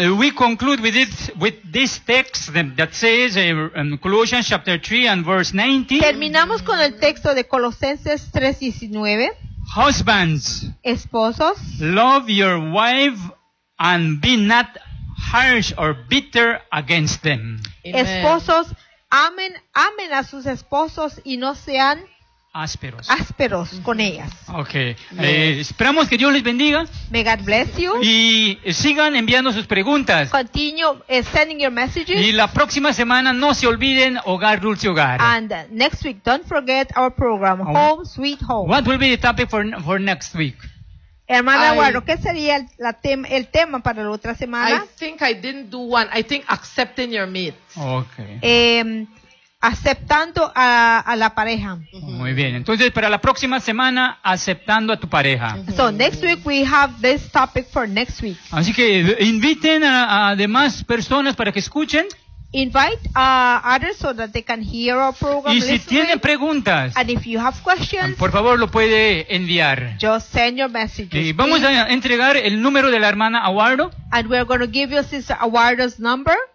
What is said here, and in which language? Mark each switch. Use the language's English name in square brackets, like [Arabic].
[English] And we conclude with it with this text that says in Colossians chapter 3 and verse 19. [Spanish] Terminamos con el texto de Colosenses 3:19. [English] Husbands, [Spanish] esposos, [English] love your wife and be not harsh or bitter against them. Amen. [Spanish] Esposos, amen a sus esposos y no sean ásperos con ellas. Okay. Yes. Esperamos que Dios les bendiga. [English] May God bless you. [Spanish] Y sigan enviando sus preguntas. [English] Continue sending your messages. [Spanish] Y la próxima semana no se olviden Hogar Dulce Hogar. [English] And next week don't forget our program Home Sweet Home. What will be the topic for next week? [Spanish] Hermana Guardo, ¿qué sería el tema para la otra semana? [English] I think I didn't do one. I think accepting your mate. Okay. [Spanish] Aceptando a la pareja. Muy bien. Entonces, para la próxima semana, aceptando a tu pareja. [English] So, next week we have this topic for next week. [Spanish] Así que inviten a demás personas para que escuchen. [English] Invite others so that they can hear our program. [Spanish] Y si tienen preguntas, [English] and if you have questions, [Spanish] por favor lo puede enviar. [English] Just send your messages. [Spanish] Y vamos a entregar el número de la hermana Aguardo. [English] And we're going to give you Sister Aguardo's number.